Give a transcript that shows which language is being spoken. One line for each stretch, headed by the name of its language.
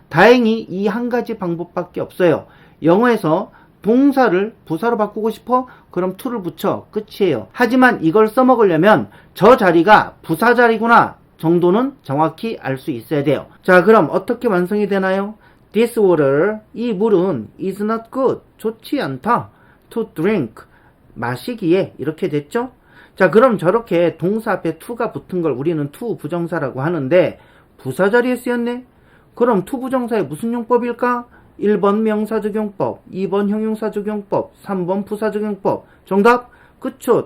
Korean: 다행히 이 한 가지 방법밖에 없어요. 영어에서 동사를 부사로 바꾸고 싶어? 그럼 to를 붙여. 끝이에요. 하지만 이걸 써먹으려면 저 자리가 부사 자리구나 정도는 정확히 알 수 있어야 돼요. 자, 그럼 어떻게 완성이 되나요?
English: This water,
Korean: 이 물은
English: is not good,
Korean: 좋지 않다.
English: To drink,
Korean: 마시기에 이렇게 됐죠? 자, 그럼 저렇게 동사 앞에 to가 붙은 걸 우리는 to 부정사라고 하는데 부사 자리에 쓰였네? 그럼 to 부정사의 무슨 용법일까? 1번 명사적용법, 2번 형용사적용법, 3번 부사적용법. 정답? 그쵸.